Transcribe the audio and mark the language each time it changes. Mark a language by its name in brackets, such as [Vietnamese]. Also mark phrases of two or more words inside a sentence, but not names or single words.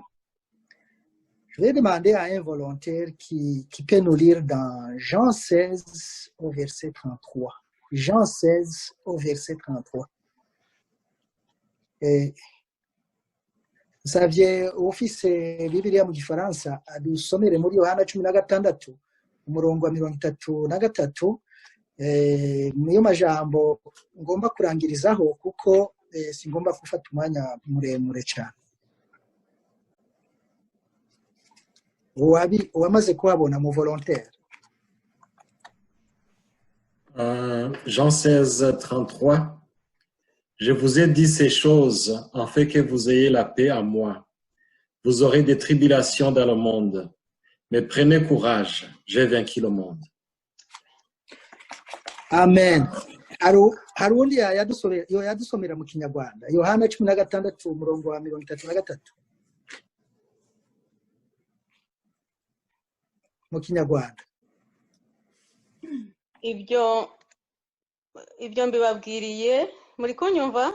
[French] Je vais demander à un volontaire qui peut nous lire dans Jean 16 au verset 33. Jean 16 au verset 33. Et vous saviez, [Rundi] office Bibiliya mu Gifaransa adusomere muri Yohana 16 umurongo wa 33 niyo majambo ngomba kurangirizaho kuko singomba gufata umwanya muremure cyane. Wamaze kuhabona mu volontaire? [French] Jean 16, 33. Je vous ai dit ces choses afin que vous ayez la paix en moi. Vous aurez des tribulations dans le monde. Mais prenez courage, j'ai vaincu le monde. Amen. [Rundi] Hari undi yadusomera mu Kinyarwanda Yohana 16 umurongo wa 33 mu Kinyarwanda. Ibyo mbibabwiriye muri kunyumva?